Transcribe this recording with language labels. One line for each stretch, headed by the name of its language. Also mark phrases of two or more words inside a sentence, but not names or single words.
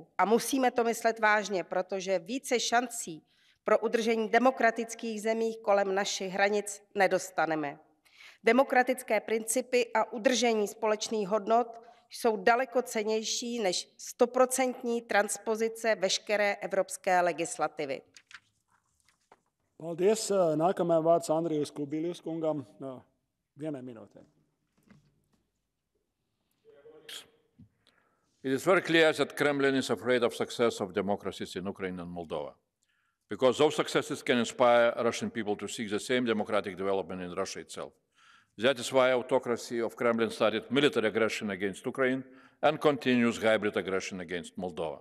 Czech: A musíme to myslet vážně, protože více šancí pro udržení demokratických zemí kolem našich hranic nedostaneme. Demokratické principy a udržení společných hodnot jsou daleko cennější než 100% transpozice veškeré evropské legislativy.
Latvian: Paldies. Nākamajam vārds Andrijus Kubilius kungam. Vienai minūtei.
English: It is very clear that Kremlin is afraid of success of democracies in Ukraine and Moldova, because those successes can inspire Russian people to seek the same democratic development in Russia itself. That is why autocracy of Kremlin started military aggression against Ukraine and continues hybrid aggression against Moldova.